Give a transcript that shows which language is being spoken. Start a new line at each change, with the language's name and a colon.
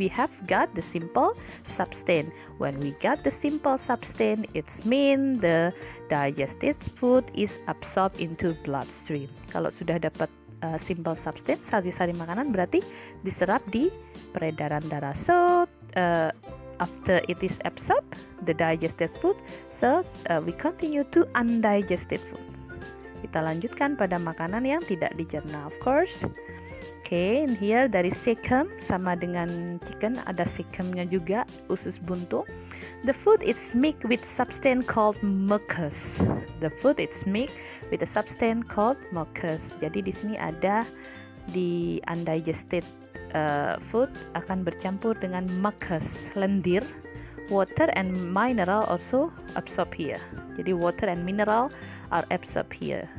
English: We have got the simple substance. When we got the simple substance, it's mean the digested food is absorbed into bloodstream.
Indonesian: Kalau sudah dapat
English: simple substance,
Indonesian: sari-sari makanan, berarti diserap di peredaran darah.
English: So after it is absorbed, the digested food, so we continue to undigested food.
Indonesian: Kita lanjutkan pada makanan yang tidak dicerna,
English: of course.
Indonesian: Okay,
English: in here
Indonesian: dari cecum, sama dengan chicken, ada cecumnya juga, usus buntu.
English: The food is mixed with substance called mucus. The food is mixed with a substance called mucus.
Indonesian: Jadi di sini ada di
English: undigested food
Indonesian: akan bercampur dengan mucus, lendir.
English: Water and mineral also absorb here. Jadi water and mineral are absorbed here.